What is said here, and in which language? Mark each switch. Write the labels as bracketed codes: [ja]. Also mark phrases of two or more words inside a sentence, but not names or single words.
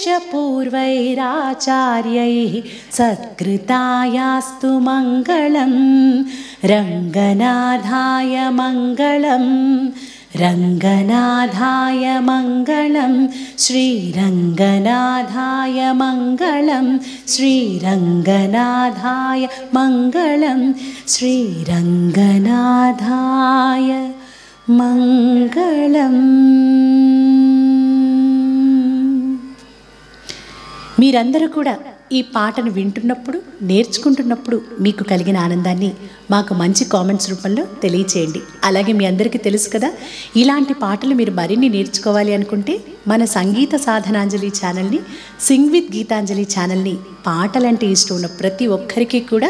[sa] पूर्वैराचार्यैः सत्कृतायास्तु मङ्गलम् रङ्गनाथाय मङ्गलम् रङ्गनाथाय मङ्गलं श्रीरङ्गनाथाय मङ्गलं श्रीरङ्गनाथाय मङ्गलं श्रीरङ्गनाथाय मङ्गलम्। [te] మీరందరూ కూడా ఈ పాటను వింటున్నప్పుడు నేర్చుకుంటున్నప్పుడు మీకు కలిగిన ఆనందాన్ని మాకు మంచి కామెంట్స్ రూపంలో తెలియచేయండి. అలాగే మీ అందరికీ తెలుసు కదా, ఇలాంటి పాటలు మీరు మరిన్ని నేర్చుకోవాలి అనుకుంటే మన సంగీత సాధనాంజలి ఛానల్ని, సింగ్ విత్ గీతాంజలి ఛానల్ని పాటలంటే ఇష్టం ఉన్న ప్రతి ఒక్కరికి కూడా